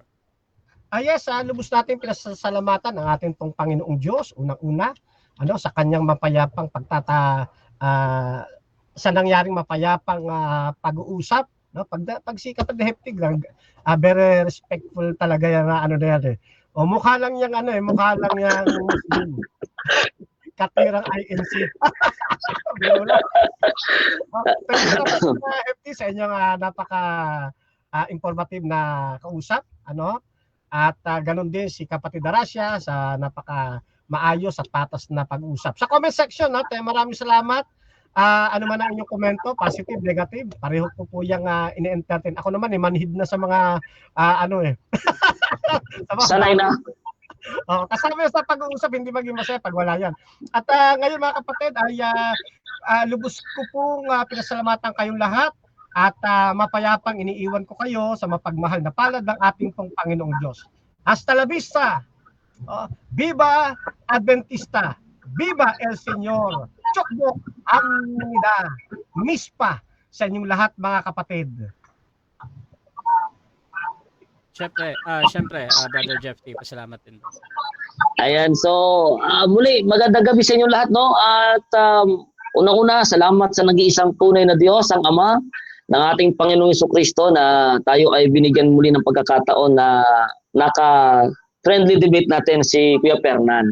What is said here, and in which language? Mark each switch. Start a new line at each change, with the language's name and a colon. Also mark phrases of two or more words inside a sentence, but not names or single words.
Filipino: Yes, lubos natin pinasasalamatan ang ating pong Panginoong Diyos, unang-una, sa kanyang mapayapang sa nangyaring mapayapang pag-uusap. Pag si Kapatid Heftig lang,
English: very respectful
Filipino: talaga yan O mukha lang yang ano eh, mukha lang yang Muslim. Katirang INC. Biro lang.
English: Thank you so much, FT,
Filipino: sa inyong napaka informative na kausap. Ano? At ganun din si Kapatid Arasha sa napaka maayos at patas na pag-usap. Sa
English: comment section,
Filipino: no, maraming salamat. Ano man ang inyong komento,
English: positive, negative,
Filipino: pareho ko po yung ini-entertain. Ako naman, manhid na sa mga, ano eh. Sanay na. Kasama sa pag-uusap, hindi maging masaya pag wala yan. At ngayon mga kapatid, ay lubos ko pong pinasalamatan kayong lahat at mapayapang iniiwan ko kayo sa mapagmahal na palad ng ating pong Panginoong Diyos.
Spanish: Hasta la vista! Viva Adventista! Viva El Señor!
Korean: 축복 합니다!
Filipino: Mispa sa inyong lahat mga kapatid. Siyempre, Brother Jeff T, pasalamat din. Ayan, so muli, magandang gabi sa inyo lahat, no? At unang-una, salamat sa nag-iisang tunay na Diyos, ang Ama ng ating Panginoong Jesucristo, na tayo ay binigyan muli ng pagkakataon na naka-
English: friendly debate
Filipino: natin si Kuya Fernan.